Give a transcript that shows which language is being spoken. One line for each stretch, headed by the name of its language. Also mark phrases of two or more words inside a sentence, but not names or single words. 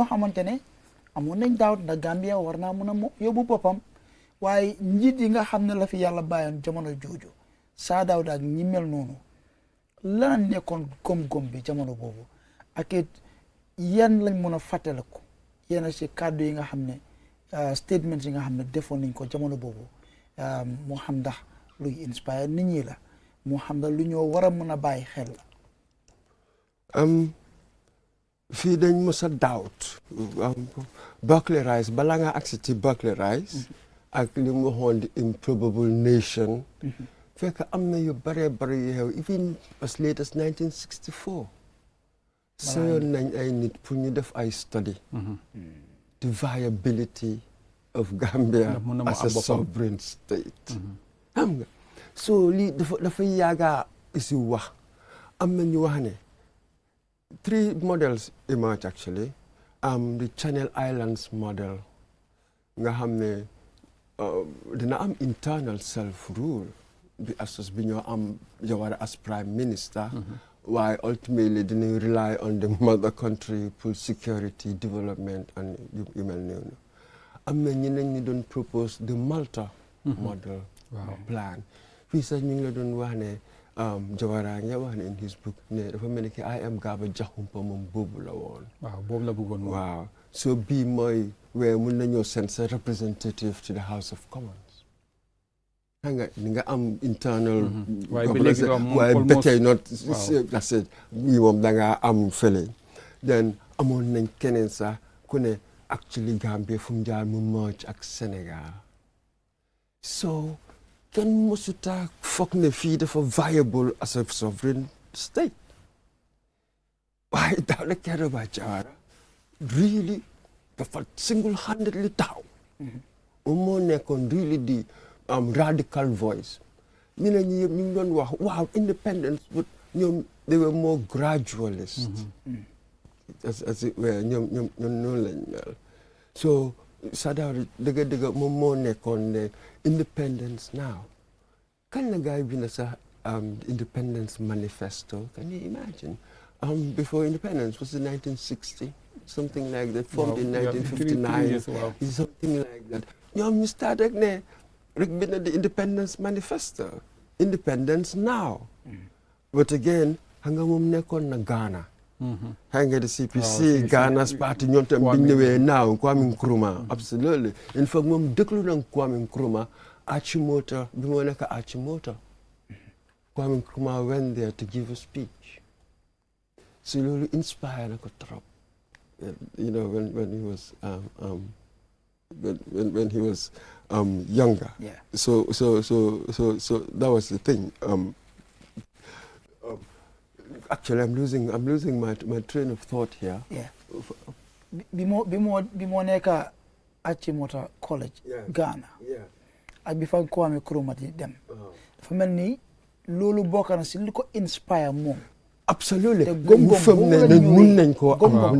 Wolof: xamante ne amoon nañ doubt ndax Gambia war naa mun a yóbbu boppam waaye njiit yi nga xam ne la fi yàlla bàyyoon jamono jooju Saa Dawda ak ñi mel noonu lan nekkoon gom-gom bi jamono boobu ak it yan lañ mën a fàttaliku yenn si kàddu yi nga xam ne statements yi nga xam ne defoon nañ ko jamono boobu moo xam ndax luy inspire nit ñi la moo xam ne lu ñoo war a mën a bàyyi xel la fii dañ mës a doubt Buckley Rice balaa nga agsi ci Buckley Rice ak li mu waxoon di
English: improbable nation
Wolof: fekk am na yu bare bare yu xew
English: even as late as 1964
Wolof: seyoon nañ ay nit pour ñu def ay study
English: the viability of Gambia as a sovereign state
Wolof: xam nga so lii dafa yàgga isi wax am na ñu wax ne
English: 3 models emerge actually the Channel Islands model
Wolof: nga xam ne dina am
English: internal self rule
Wolof: bi assos bi ñoo am Jawara
English: as prime minister
Wolof: waaye ultimately dinañ rely on the mother country pour
English: security development and
Wolof: yu mel noonu am na ñeneen ñi doon
English: propose the Malta model plan
Wolof: fii sax ñu ngi la doon wax ne Jawara nga wax ne
English: in his book
Wolof: ne dafa mel ni ki
English: I am
Wolof: Gaba Jaxumpa moom boobu la woon waaw boobu la bëggoon waaw so bii mooy where mun nañoo
English: send sa representative to the House of Commons
Wolof: xam nga ni nga am internal waaye ba tey
English: not that's it
Wolof: bii moom da ngaa am fële then amoon nañ keneen sax ku ne actually Gambia fu mu jaar mu merge ak Sénégal so kenn mësuta foog ne fii dafa viable
English: as a sovereign state
Wolof: waaye Dawda Kairaba Jawara really dafa single-handedly taxaw moom moo nekkoon really di
English: radical voice
Wolof: ñu ne ñi yëpp ñu ngi doon wax waaw
English: independence but
Wolof: ñoom
English: they were more gradualist as it were
Wolof: ñoom noonu lañ mel so Saa Dawda dëgg moom moo nekkoon ne
English: independence now
Wolof: kañ la gaay bi na sax
English: independence manifesto can you imagine before independence was it 1960 something like that formed in 1959 something like that
Wolof: ñoom ñu start rek ne rek
English: bind the independence manifesto independence now but again
Wolof: xam nga moom nekkoon na Ghana xam nga
English: the CPC Ghana's party
Wolof: ñoom tam biñ ñëwee naaw Kwame Nkrumah
English: absolutely in fact
Wolof: moom déglu na Kwame Nkrumah Achimota bi moo nekk Achimota Kwame Nkrumah
English: went there to give a speech
Wolof: so loolu inspire na ko trop
English: you know when he was when he was younger so that was the thing actually I'm losing my train of thought here
Wolof: bi moo nekk Achimota College Ghana ak bi fa Kwame Nkrumah di dem dafa mel ni loolu bokk na si li ko inspire moom
English: absolutely
Wolof: te gom-gom mun nañ koo am